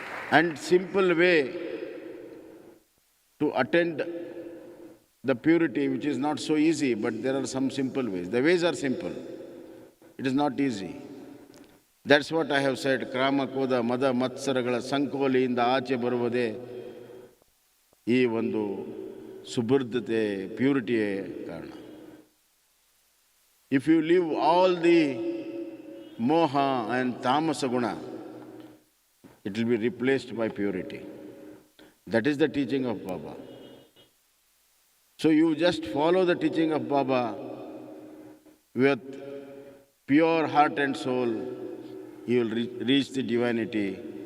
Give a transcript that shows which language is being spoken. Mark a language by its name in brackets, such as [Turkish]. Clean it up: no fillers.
[English] And simple way to attend the purity, which is not so easy, but there are some simple ways. The ways are simple. It is not easy. That's what I have said. [Kannada] Krama, Koda, Mada, Matsaragala, Sankovaliಯಿಂದ ಆಚೆ ಬರುವುದೇ ಈ ಒಂದು ಸುಬುದ್ಧತೆ, ಪ್ಯೂರಿಟಿಯೇ ಕಾರಣ. [English] If you leave all the moha and tamasa guna, it will be replaced by purity. That is the teaching of Baba. So you just follow the teaching of Baba with pure heart and soul, you will reach the divinity.